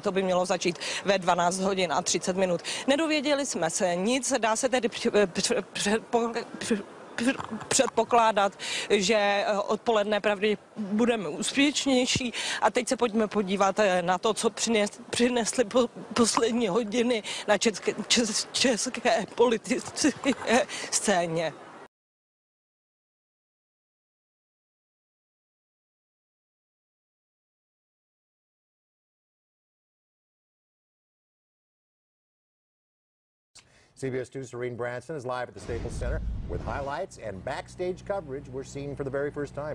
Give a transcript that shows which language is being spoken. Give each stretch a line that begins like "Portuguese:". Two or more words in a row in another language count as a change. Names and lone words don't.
Czech: To by mělo začít ve 12 hodin a 30 minut. Nedověděli jsme se nic, dá se tedy předpokládat, že odpoledne pravděpodobně budeme úspěšnější. A teď se pojďme podívat na to, co přinesly poslední hodiny na české politické scéně.
English: CBS 2's Serene Branson is live at the Staples Center with highlights and backstage coverage we're seeing for the very first time.